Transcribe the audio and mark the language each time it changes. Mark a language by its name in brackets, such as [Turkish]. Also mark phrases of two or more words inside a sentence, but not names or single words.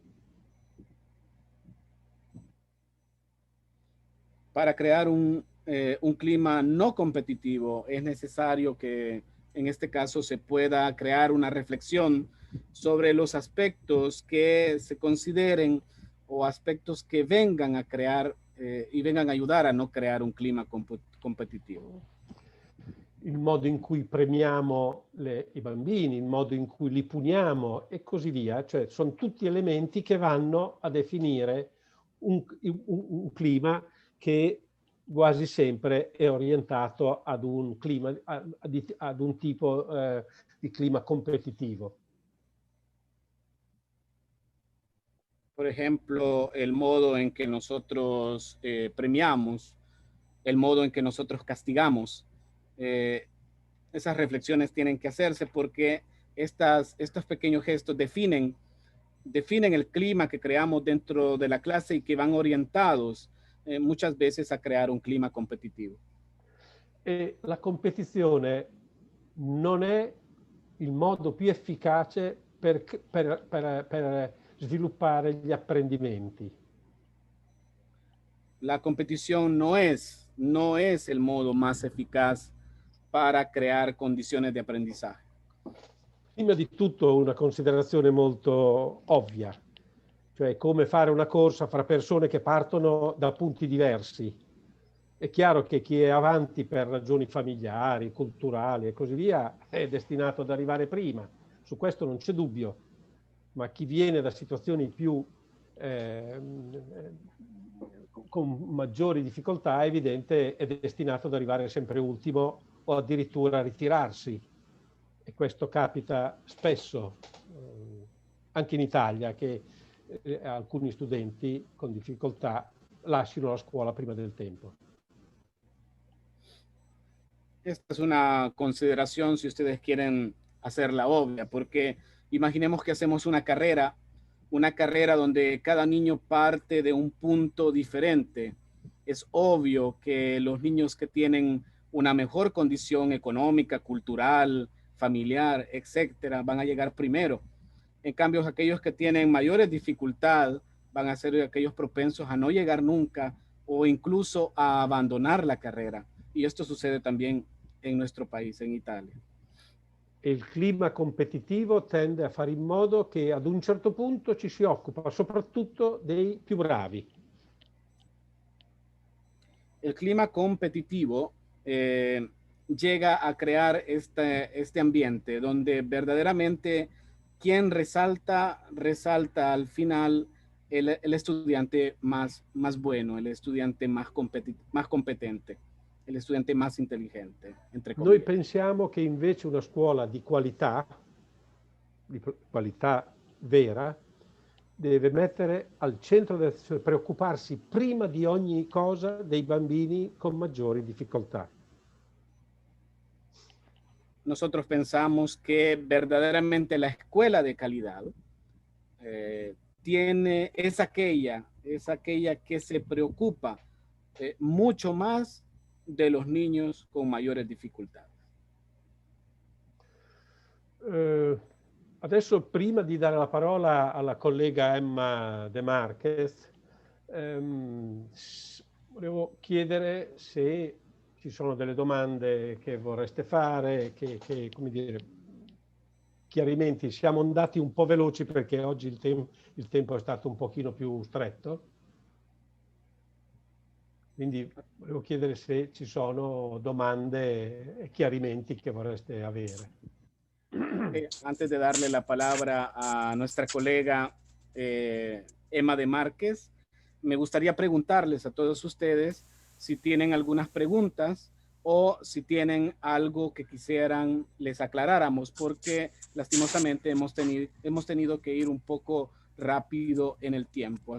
[Spanish] Para crear un clima no competitivo es necesario que en este caso se pueda crear una reflexión sobre los aspectos que se consideren o aspectos que vengan a crear y vengan a ayudar a no crear un clima competitivo. [Italian] Il modo in cui premiamo i bambini, il modo in cui li puniamo e così via, cioè sono tutti elementi che vanno a definire un clima che quasi sempre è orientato ad un clima, ad un tipo di clima competitivo. [Spanish] Por ejemplo, el modo en que nosotros premiamos, el modo en que nosotros castigamos, esas reflexiones tienen que hacerse porque estos pequeños gestos definen el clima que creamos dentro de la clase y que van orientados muchas veces a creare un clima competitivo. [Italian] E la competizione non è il modo più efficace per sviluppare gli apprendimenti. [Spanish] La competición no es el modo más eficaz para crear condiciones de aprendizaje. [Italian] Prima di tutto una considerazione molto ovvia, cioè come fare una corsa fra persone che partono da punti diversi. È chiaro che chi è avanti per ragioni familiari, culturali e così via è destinato ad arrivare prima, su questo non c'è dubbio, ma chi viene da situazioni più con maggiori difficoltà è evidente è destinato ad arrivare sempre ultimo o addirittura a ritirarsi. E questo capita spesso, anche in Italia, che alcuni studenti con difficoltà lasciano la scuola prima del tempo. [Spanish] Esta es una consideración, si ustedes quieren hacerla obvia, porque imaginemos que hacemos una carrera donde cada niño parte de un punto diferente es obvio que los niños que tienen una mejor condición económica, cultural, familiar, etcétera, van a llegar primero. En cambio, aquellos que tienen mayores dificultades van a ser aquellos propensos a no llegar nunca o incluso a abandonar la carrera. Y esto sucede también en nuestro país, en Italia. [Italian] Il clima competitivo tende a fare in modo che ad un certo punto ci si occupa soprattutto dei più bravi. [Spanish] El clima competitivo llega a crear este ambiente donde verdaderamente quien resalta al final el estudiante más bueno, el estudiante más competente, el estudiante más inteligente, entre comillas. [Italian] Noi pensiamo che invece una scuola di qualità vera, deve mettere al centro, preoccuparsi prima di ogni cosa dei bambini con maggiori difficoltà. [Spanish] Nosotros pensamos que verdaderamente la escuela de calidad es aquella que se preocupa mucho más de los niños con mayores dificultades. [Italian] Adesso, prima di dare la parola alla collega Emma De Marquez, volevo chiedere se ci sono delle domande che vorreste fare, come dire, chiarimenti. Siamo andati un po' veloci perché oggi il tempo è stato un pochino più stretto. Quindi volevo chiedere se ci sono domande e chiarimenti che vorreste avere. [Spanish] Antes de darle la palabra a nuestra colega Emma De Marquez, me gustaría preguntarles a todos ustedes si tienen algunas preguntas o si tienen algo que quisieran les aclaráramos, porque lastimosamente hemos tenido que ir un poco rápido en el tiempo.